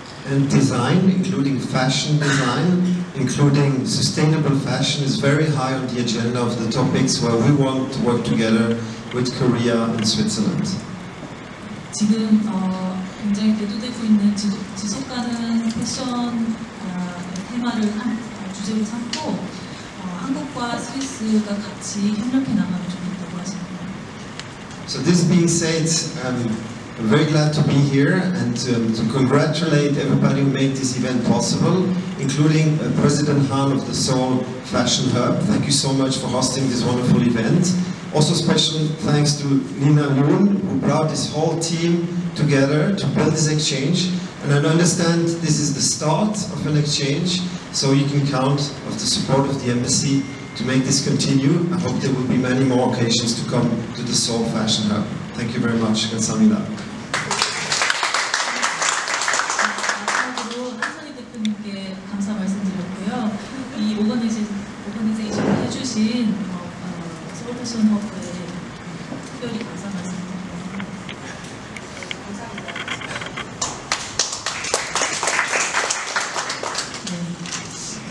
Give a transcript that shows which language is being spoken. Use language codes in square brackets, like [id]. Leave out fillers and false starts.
[en] And design, including fashion design, including sustainable fashion, is very high on the agenda of the topics where we want to work together with Korea and Switzerland. [ko] 지금 굉장히 대두되고 있는 지속가능 패션 테마를 주제로 삼고 한국과 스위스가 같이 협력해 나가면 좋겠다고 하십니다. [en] So this being said, I'm very glad to be here and to congratulate everybody who made this event possible, including President Han of the Seoul Fashion Hub. Thank you so much for hosting this wonderful event. Also special thanks to Nina Yoon, who brought this whole team together to build this exchange. And I understand this is the start of an exchange, so you can count on the support of the embassy to make this continue. I hope there will be many more occasions to come to the Seoul Fashion Hub. Thank you very much. [ko] 감사합니다. 마지막으로 한선희 대표님께 감사 말씀드렸고요. 이 오거나이제이션을 해주신 서울 패션 허브에 특별히 감사 말씀드립니다.